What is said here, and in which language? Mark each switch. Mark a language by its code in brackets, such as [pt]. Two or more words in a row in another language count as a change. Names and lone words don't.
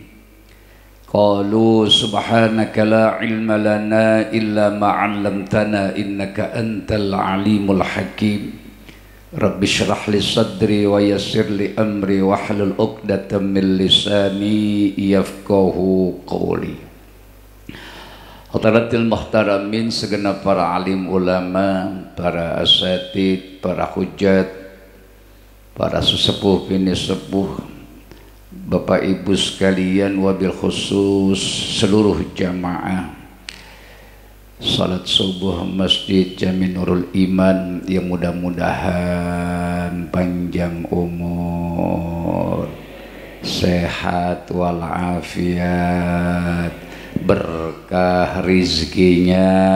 [ar] قالوا سبحانك لا علم لنا إلا ما علمتنا إنك أنت العليم الحكيم. رب اشرح لي صدري ويسر لي أمري واحلل عقدة من لساني يفقهوا قولي. حضرات المحترمين, [id] segenap para alim ulama, para asatid, para hujat, para sesepuh bini sepuh, Bapak Ibu sekalian, [ar] وبالخصوص [id] seluruh jamaah salat subuh Masjid Jami Nurul Iman yang mudah-mudahan panjang umur, sehat walafiat, berkah rizkinya,